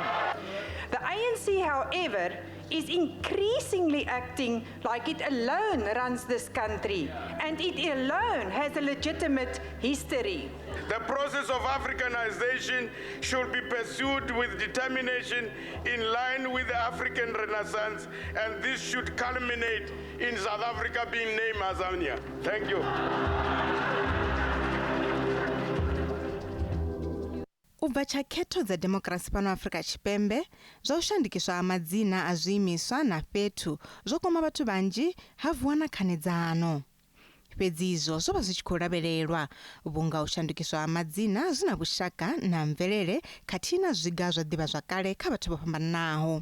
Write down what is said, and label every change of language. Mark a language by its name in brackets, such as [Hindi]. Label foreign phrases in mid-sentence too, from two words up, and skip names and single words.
[English] The ANC, however, is increasingly acting like it alone runs this country, and it alone has a legitimate history. The process of Africanization should be pursued with determination in line with the African Renaissance, and this should culminate in South Africa being named Azania. Thank you. [Venda] Ubva tshakhetho dza demokrasi pano Afrika Tshipembe zwa u shandukiswa ha madzina a zwiimiswa na fhethu zwo kwama vhathu vanzhi ha vuwa na khanedzano. Fhedzi izwo zwo vha zwi tshi khou lavhelelwa vhunga u shandukiswa ha madzina zwi na vhushaka na mvelele khathihi na zwiga zwa ḓivhazwakale kha vhathu vho fhambananaho.